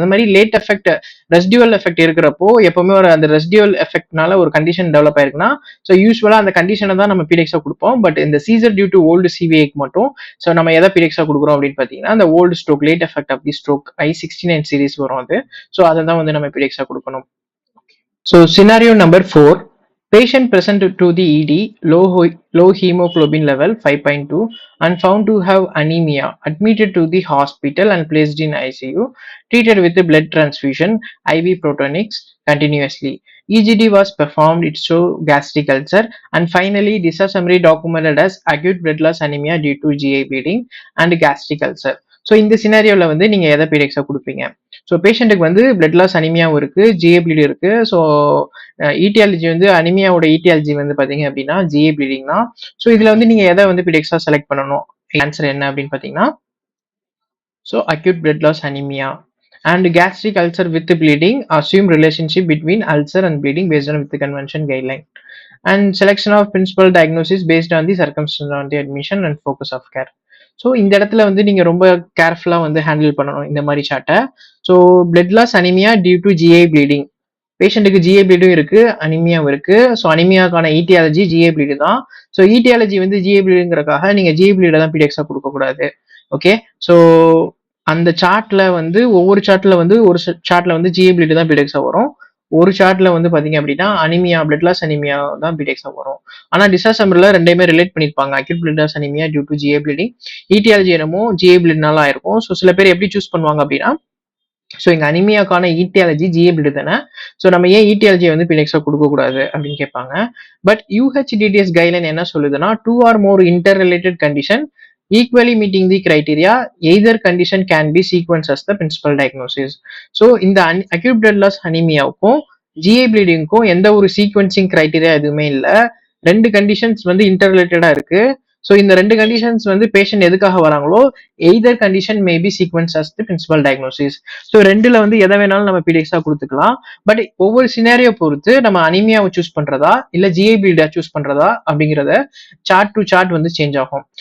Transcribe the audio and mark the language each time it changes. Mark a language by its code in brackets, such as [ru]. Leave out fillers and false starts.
[ta] அது மாதிரி late effect residual effect இருக்கிறப்போ எப்பவுமே ஒரு அந்த ரெசிடுவல் எஃபெக்ட்னால ஒரு கண்டிஷன் டெவலப் ஆயிருக்குன்னா ஸோ யூஸ்வலா அந்த கண்டிஷனை தான் நம்ம பிடிஎக்ஸா கொடுப்போம். பட் இந்த சீசர் டியூ டு ஓல்டு சிவிஏக்கு மட்டும் ஸோ நம்ம எதை பிடிஎக்ஸா கொடுக்குறோம் அப்படின்னு பாத்தீங்கன்னா அந்த old stroke [en] late effect of the stroke [ta] I69 series வரும் அது. ஸோ அதை தான் வந்து நம்ம பிடிஎக்ஸா கொடுக்கணும். [en] So scenario number 4, patient presented to the ED low hemoglobin level 5.2 and found to have anemia, admitted to the hospital and placed in ICU, treated with a blood transfusion, IV protonics continuously. EGD was performed, it showed gastric ulcer, and finally disassemblary documented as acute blood loss anemia due to GI bleeding and gastric ulcer. [ta] So இந்த சினாரியோல வந்து நீங்க எதை பீடிஎக்ஸா கொடுப்பீங்க? So பேஷண்ட்டுக்கு வந்து blood loss அனிமியாவும் இருக்கு, GA bleed இருக்கு. So etiology வந்து அனிமியாவோட ஈட்டியாலஜி வந்து பாத்தீங்க அப்படின்னா ஜிஏ ப்ளீடிங் தான். ஸோ இதுல வந்து நீங்க எதை வந்து பீடிஎக்ஸா செலக்ட் பண்ணணும்? ஆன்சர் என்ன அப்படின்னு பாத்தீங்கன்னா [en] So acute blood loss anaemia and gastric ulcer with bleeding, assume relationship between ulcer and bleeding based on with the convention guideline, and selection of principal diagnosis based on the circumstance on the admission and focus of care. [ta] So இந்த இடத்துல வந்து நீங்க ரொம்ப கேர்ஃபுல்லா வந்து handle பண்ணணும் இந்த மாதிரி சார்ட்டை. So blood loss anaemia due to GI bleeding, பேஷண்ட்டுக்கு ஜிஏ ப்ளீடும் இருக்கு, அனிமியாவும் இருக்கு. ஸோ அனிமியாக்கான ஈட்டியாலஜி ஜிஏ ப்ளீடு தான். ஸோ ஈட்டியாலஜி வந்து ஜிஏ ப்ளீடுங்கிறக்காக நீங்க ஜிஏ ப்ளீடை தான் பிடிஎக்ஸா கொடுக்க கூடாது. ஓகே, ஸோ அந்த சார்ட்ல வந்து ஒவ்வொரு சார்ட்ல வந்து ஒரு சார்ட்ல வந்து ஜிஏ ப்ளீடு தான் பிடிஎக்ஸா வரும், ஒரு சார்ட்ல வந்து பாத்தீங்க அப்படின்னா அனிமியா, பிளட் லாஸ் அனிமியா தான் பிடெக்ஸா வரும். ஆனா டிசாசம்பர்ல ரெண்டையுமே ரிலேட் பண்ணிருப்பாங்க. Acute blood loss anaemia due to GA bleeding, etiology என்னமோ ஜிஏ ப்ளீட்னால ஆயிருக்கும். ஸோ சில பேர் எப்படி சூஸ் பண்ணுவாங்க அப்படின்னா, ஸோ இங்க அனிமியாக்கான ஈட்டியாலஜி ஜிஏ ப்ளீட் தானே, ஸோ நம்ம ஏன் ஈட்டியாலஜியை வந்து பிடெக்ஸா கொடுக்க கூடாது அப்படின்னு கேட்பாங்க. பட் யூஹெச்டிடிஎஸ் கைட்லைன் என்ன சொல்லுதுன்னா, [en] 2 or more interrelated condition equally meeting the criteria, either condition can be sequenced as the principal diagnosis. [ta] So இந்த அக்யூட் பிளட் லாஸ் அனிமியாவுக்கும் ஜிஏ ப்ளீடிங்க்கும் எந்த ஒரு சீக்வன்சிங் கிரைட்டீரியா எதுவுமே இல்லை. ரெண்டு கண்டிஷன்ஸ் வந்து இன்டர்ரிலேட்டடா இருக்கு. ஸோ இந்த ரெண்டு கண்டிஷன்ஸ் வந்து பேஷண்ட் எதுக்காக வராங்களோ, [en] Either condition may be sequence as the principal diagnosis. [ta] So ரெண்டுல வந்து எதை வேணாலும் நம்ம பிடிஎக்ஸா கொடுத்துக்கலாம். பட் ஒவ்வொரு சினாரியோ பொறுத்து நம்ம அனிமியாவை சூஸ் பண்றதா இல்ல ஜிஏ ப்ளீடா சூஸ் பண்றதா அப்படிங்கிறத சார்ட் டு சார்ட் வந்து சேஞ்ச் ஆகும்.